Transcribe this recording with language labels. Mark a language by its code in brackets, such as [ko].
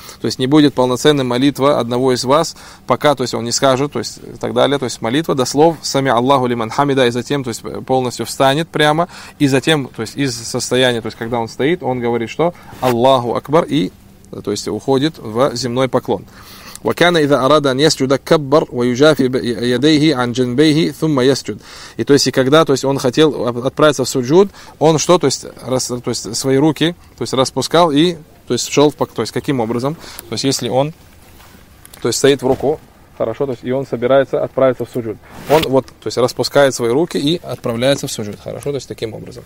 [ru] То есть не будет полноценной молитва одного из вас, пока, то есть он не скажет, то есть и так далее. То есть молитва до слов [ar] «сами Аллаху лиман хамида», [ru] и затем, то есть полностью встанет прямо, и затем, то есть из состояния, то есть когда он стоит, он говорит что? «Аллаху акбар», и, то есть уходит в земной поклон. [ar] وكان إذا أراد أن يسجد كبر ويجافي يديه عن جنبيه ثم يسجد. [ru] И то есть, и когда, то есть, он хотел отправиться в суджуд, он что, то есть, свои руки, то есть, распускал и, то есть, шел в поклон. То есть, каким образом? То есть, если он, то есть, стоит в руку, хорошо, то есть, и он собирается отправиться в суджуд. Он вот, то есть, распускает свои руки и отправляется в суджуд. Хорошо, то есть, таким образом.